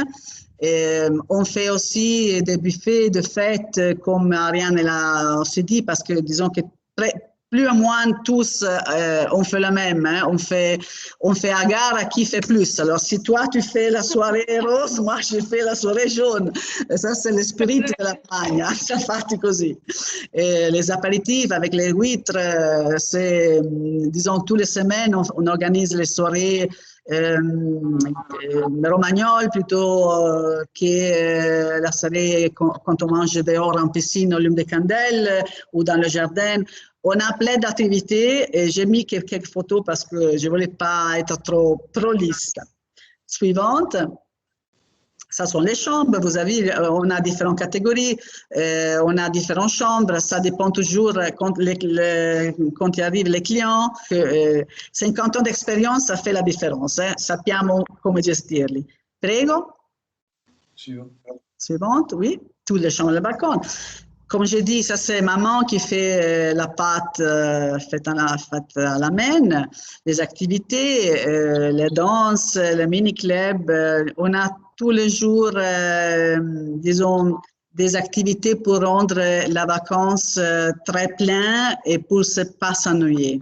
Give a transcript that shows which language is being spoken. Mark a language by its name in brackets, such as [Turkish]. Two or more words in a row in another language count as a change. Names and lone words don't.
[French] On fait aussi des buffets de fêtes comme Ariane l'a aussi dit parce que disons que plus ou moins tous, on fait le même, hein, on fait agarre à qui fait plus. Alors, si toi, tu fais la soirée rose, moi, je fais la soirée jaune. Et ça, c'est l'esprit de la Pagna, c'est [Italian] fatti così. [French] Et les apéritifs avec les huîtres, c'est, disons, toutes les semaines, on organise les soirées romagnole plutôt que la soirée quand on mange dehors en piscine au lume des candelles ou dans le jardin. On a plein d'activités et j'ai mis quelques photos parce que je ne voulais pas être trop prolixe. Suivante. Ça sont les chambres, vous avez, on a différentes catégories, on a différentes chambres, ça dépend toujours quand il arrive les clients. 50 ans d'expérience, ça fait la différence, [Italian] sappiamo come gestirli. Prego. [French] Suivante, oui, toutes les chambres de balcon. Comme je dis, ça c'est maman qui fait la pâte faite à la main, les activités, les danses, le mini-club. On a tous les jours, disons, des activités pour rendre la vacance très pleine et pour ne pas s'ennuyer.